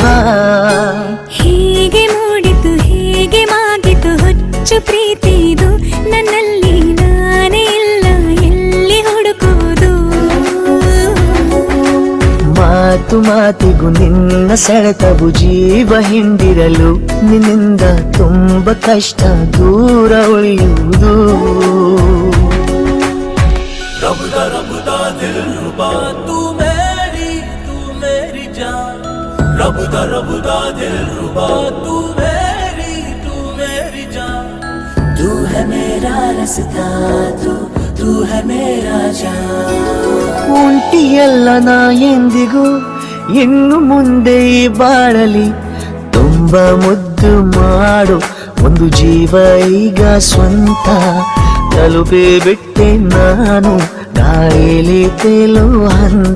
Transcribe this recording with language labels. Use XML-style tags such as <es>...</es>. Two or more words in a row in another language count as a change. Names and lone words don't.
<kn>ಹೀಗೆ ಮೂಡಿತು ಹೀಗೆ ಮಾಗಿತು ಹುಚ್ಚು ಪ್ರೀತಿದು ನನ್ನಲ್ಲಿ ನಾನೇ ಇಲ್ಲ ಎಲ್ಲಿ ಹುಡುಕುವುದು ಮಾತು ಮಾತಿಗೂ ನಿನ್ನ ಸೆಳೆತವು ಜೀವ ಹಿಂಡಿರಲು ನಿನ್ನಿಂದ ತುಂಬ ಕಷ್ಟ ದೂರ ಉಳಿಯುವುದು</kn> <hi>रबदा दिल रुबा तू मेरी जान रबदा दिल रुबा तू मेरी जान तू है मेरा रास्ता तू है मेरा जान</hi> <kn>ಉಂಟಿಯಲ್ಲ ನಾ ಎಂದಿಗೂ ಇನ್ನು ಮುಂದೆ ಈ ಬಾಳಲಿ ತುಂಬ ಮುದ್ದು ಮಾಡು ಒಂದು ಜೀವ ಈಗ ಸ್ವಂತ ತಲುಪಿ ಬಿಟ್ಟೆ ನಾನು ಗಾಳಿಲಿ ತೇಲುವ ಹಂತ</kn>